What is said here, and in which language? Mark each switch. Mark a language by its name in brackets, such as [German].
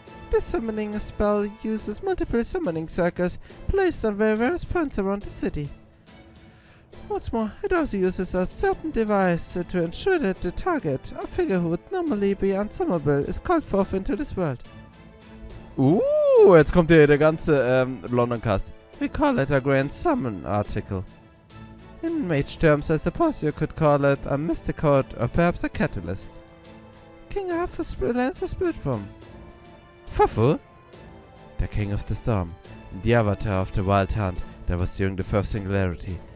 [English] This summoning spell uses multiple summoning circles placed on various points around the city. What's more, it also uses a certain device to ensure that the target, a figure who would normally be unsummable, is called forth into this world. [German] Jetzt kommt hier der ganze London Cast. [English] We call it a Grand Summon article. In mage terms, I suppose you could call it a mystic code or perhaps a catalyst. King Arthur lands a spirit form. Fufu? The King of the Storm, the avatar of the Wild Hunt that was during the first singularity.